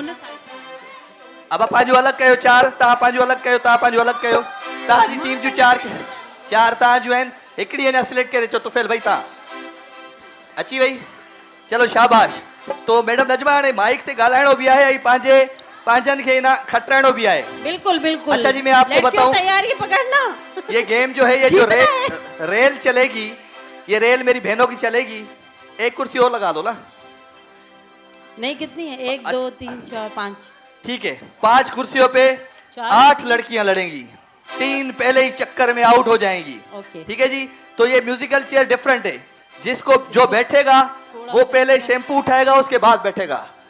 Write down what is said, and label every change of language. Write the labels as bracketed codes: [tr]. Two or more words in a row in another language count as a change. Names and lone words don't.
[sd] अब पंहिंजो अलॻि कयो चार तव्हां पंहिंजो अलॻि कयो तव्हां पंहिंजो अलॻि कयो तव्हांजी टीम जूं चार तव्हांजूं आहिनि हिकिड़ी अञा सिलेक्ट करे चो तुफ़ैल भाई तव्हां अची वई चलो शाबाश तो मैडम नजमा हाणे माइक ते ॻाल्हाइणो बि आहे ऐं पंहिंजनि खे ना खटराइणो भी है [ur] بالکل بالکل اچھا جی میں آپ کو بتاؤں تیاری پکڑنا یہ گیم جو ہے یہ جو ریل چلے گی یہ ریل میری بہنوں کی چلے گی ایک کرسی اور لگا دو نا نہیں کتنی ہے 1 2 3 4 5 ٹھیک ہے 5 کرسیوں پہ 8 لڑکیاں لڑیں گی 3 پہلے ہی چکر میں آؤٹ ہو جائیں گی ٹھیک ہے جی تو یہ [en] musical chair [ur] ڈفرنٹ ہے جس کو جو بیٹھے گا وہ پہلے شیمپو اٹھائے گا اس کے بعد بیٹھے گا